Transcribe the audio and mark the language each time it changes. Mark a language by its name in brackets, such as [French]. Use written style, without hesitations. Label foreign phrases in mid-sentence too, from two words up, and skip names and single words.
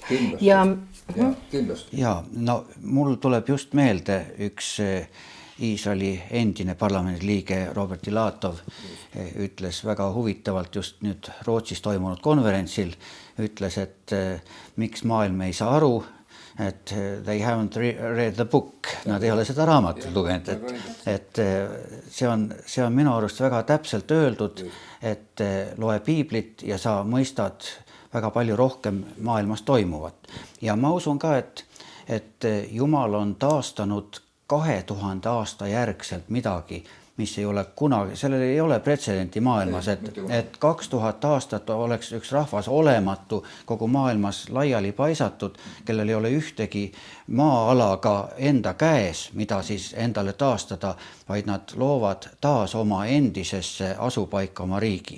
[Estonian] Kindlasti. Ja, mul tuleb just meelde üks Iisraeli endine parlamendiliige Robert Ilatov ütles väga huvitavalt just nüüd Rootsis toimunud konverentsil, ütles, et miks maailm ei saa aru, et [English] they haven't read the book, [Estonian] nad ei ole seda raamatut lugenud, et see on minu arust väga täpselt öeldud, et loe piiblit ja sa mõistad väga palju rohkem maailmas toimuvat. Ja ma usun ka, et Jumal on taastanud 2000 aasta järgselt midagi, mis ei ole kunagi, sellel ei ole pretsedenti maailmas, et 2000 aastat oleks üks rahvas olematu kogu maailmas laiali paisatud, kellel ei ole ühtegi maa-alaga enda käes, mida siis endale taastada, vaid nad loovad taas oma endisesse asupaika oma riigi.